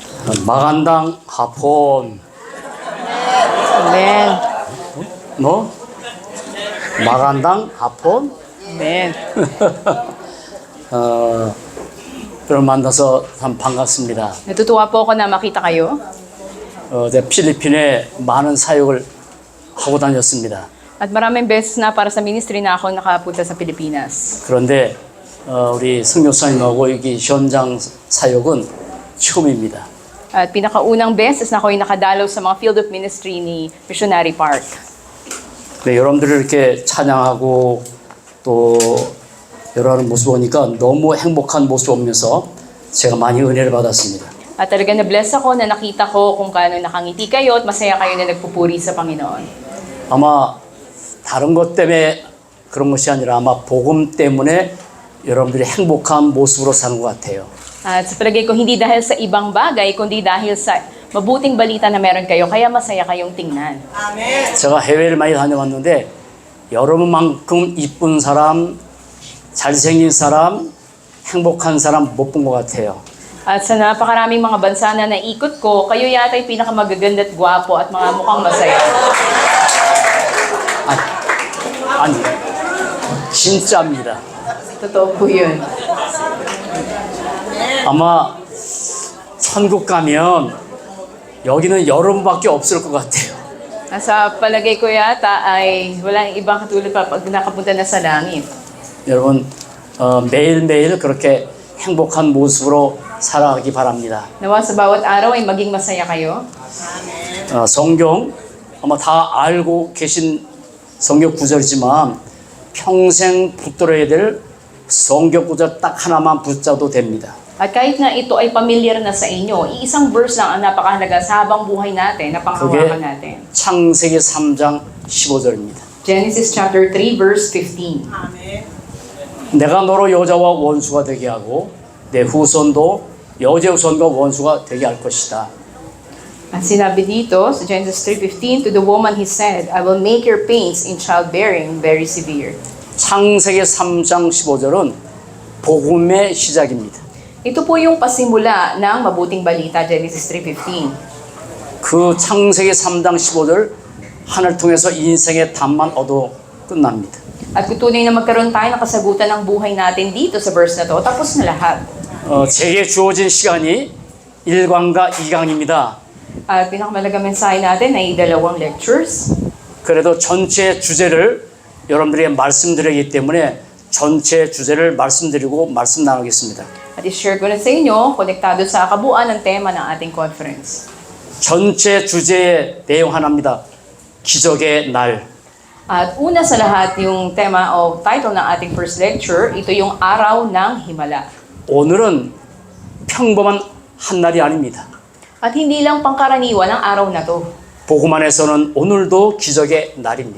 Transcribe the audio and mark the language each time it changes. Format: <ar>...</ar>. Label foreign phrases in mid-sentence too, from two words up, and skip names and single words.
<tl>Magandang hapon. Amen. 너? Magandang hapon? Amen.</tl> <ko>여러분 만나서 참 반갑습니다.</ko> <tl>Natutuwa po ako na makita kayo.</tl> <ko>제가 필리핀에 많은 사역을 하고 다녔습니다.</ko> <tl>At maraming beses na para sa ministry na ako nakapunta sa Pilipinas.</tl> <ko>그런데 우리 성교사님하고 여기 현장 사역은 처음입니다.</ko> <tl>At pinakaunang beses na ako'y nakadalaw sa mga</tl> <en>field of ministry</en> <tl>ni Missionary Park.</tl> <ko>네, 여러분들을 이렇게 찬양하고 또 여러분 모습 보니까 너무 행복한 모습 보면서 제가 많이 은혜를 받았습니다.</ko> <tl>At talaga na-bless ako na nakita ko kung paano nakangiti kayo at masaya kayo na nagpupuri sa Panginoon.</tl> <ko>아마 다른 것 때문에 그런 것이 아니라 아마 복음 때문에 여러분들이 행복한 모습으로 사는 것 같아요.</ko> <tl>At sa palagay ko, hindi dahil sa ibang bagay, kundi dahil sa mabuting balita na meron kayo, kaya masaya kayong tingnan.</tl> <ko>제가 해외를 많이 다녀왔는데 여러분만큼 이쁜 사람, 잘생긴 사람, 행복한 사람 못 본 것 같아요.</ko> <tl>At sa napakaraming mga bansa na naikot ko, kayo yata yung pinakamagaganda at gwapo at mga mukhang masaya.</tl> <ko>아니, 진짜입니다.</ko> <tl>Totoo po yun.</tl> <ko>아마 천국 가면 여기는 여러분밖에 없을 것 같아요.</ko> <tl>Sa palagay ko yata ay walang ibang katulad pa pag nakapunta na sa langit.</tl> <ko>여러분 매일매일 그렇게 행복한 모습으로 살아가기 바랍니다.</ko> <tl>Nawa sa bawat araw ay maging masaya kayo.</tl> <ko>성경 아마 다 알고 계신 성경 구절이지만 평생 붙들어야 될 성경 구절 딱 하나만 붙잡도 됩니다.</ko> <tl>At kahit na ito ay pamilyar na sa inyo, iisang verse lang ang napakahalaga sa habang buhay natin na panghawakan natin.</tl> <ko>창세기 3장 15절입니다.</ko> <en>Genesis chapter 3 verse 15.</en> <ko>내가 너로 여자와 원수가 되게 하고 내 후손도 여자의 후손과 원수가 되게 할 것이다.</ko> <tl>At sinabi dito sa Genesis 3:15,</tl> <en>to the woman he said, I will make your pains in childbearing very severe.</en> <ko>창세기 3장 15절은 복음의 시작입니다.</ko> <tl>Ito po yung pasimula ng mabuting balita, Genesis 3:15.</tl> <ko>그 창세기 3장 15절 하늘 통해서 인생의 답만 얻어 끝납니다.</ko> <tl>At kung tunay na magkaroon tayo ng kasagutan ng buhay natin dito sa verse na to, tapos na lahat.</tl> <ko>제게 주어진 시간이 1강과 2강입니다.</ko> <tl>At pinakamalagang mensahe natin ay 2 lectures.</tl> <ko>그래도 전체 주제를 여러분들에게 말씀드리기 때문에 전체 주제를 말씀드리고 말씀 나누겠습니다.</ko> <tl>At i-share ko na sa inyo, konektado sa kabuuan ng tema ng ating conference.</tl> <ko>전체 주제의 내용 하나입니다. 기적의 날.</ko> <tl>At una sa lahat, yung tema o title ng ating</tl> <en>first lecture,</en> <tl>ito yung Araw ng Himala.</tl> <ko>오늘은 평범한 한 날이 아닙니다.</ko> <tl>At hindi lang pangkaraniwan ang araw na to.</tl> <ko>복음 안에서는 오늘도 기적의 날입니다.</ko>